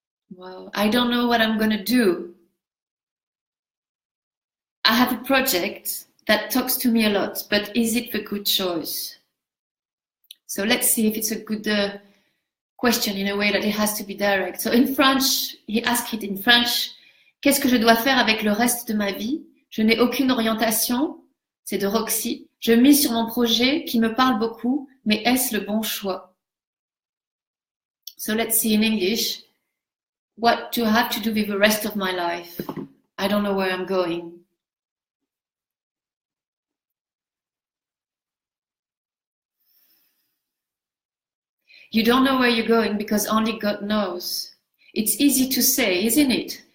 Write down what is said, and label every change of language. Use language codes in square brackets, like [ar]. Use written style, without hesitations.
[en] Well, I don't know what I'm going to do. I have a project that talks to me a lot, but is it the good choice? So let's see if it's a good question in a way that it has to be direct. So in French, he asked it in French. [fr] Qu'est-ce que je dois faire avec le reste de ma vie? Je n'ai aucune orientation. C'est de Roxy. Je mise sur mon projet qui me parle beaucoup, mais est-ce le bon choix? [en] So let's see in English. What do I have to do with the rest of my life? I don't know where I'm going. You don't know where you're going because only God knows. It's easy to say, isn't it?